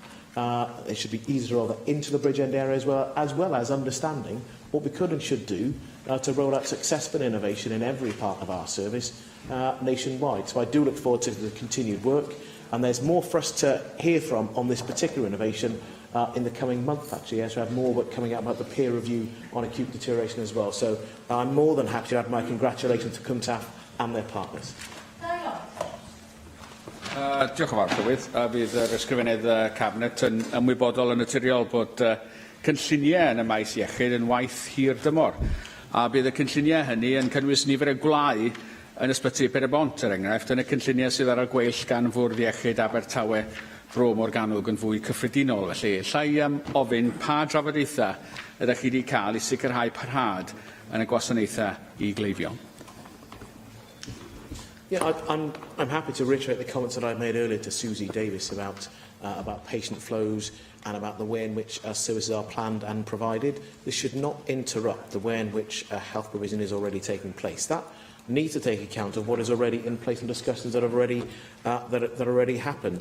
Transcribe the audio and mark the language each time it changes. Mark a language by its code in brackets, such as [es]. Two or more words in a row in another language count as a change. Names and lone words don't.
[en] It should be easy to roll that into the Bridgend area as well as understanding what we could and should do to roll out successful innovation in every part of our service nationwide. So I do look forward to the continued work, and there's more for us to hear from on this particular innovation in the coming month, actually. Yes, we have more work coming out about the peer review on acute deterioration as well. So I'm more than happy to add my congratulations to Cwmtaf and their partners. [cy] Diolch yn fawr, Llywydd. Bydd yr ysgrifennydd Cabinet yn ymwybodol yn naturiol bod cynlluniau yn y maes iechyd yn waith hir dymor. A bydd y cynlluniau hynny yn cynnwys nifer y gwlau yn ysbyty Perebont, er enghraifft, yn y cynlluniau sydd ar y gweill gan Fwrdd Iechyd Abertawe Bro Morgannwg yn fwy cyffredinol. Felly, llai ofyn pa drafodaethau ydych chi wedi cael i sicrhau parhad yn y gwasanaethau i gleifion. [en] Yeah, I'm happy to reiterate the comments that I made earlier to Susie Davies about about patient flows and about the way in which services are planned and provided. This should not interrupt the way in which health provision is already taking place. That needs to take account of what is already in place and discussions that have already that already happened.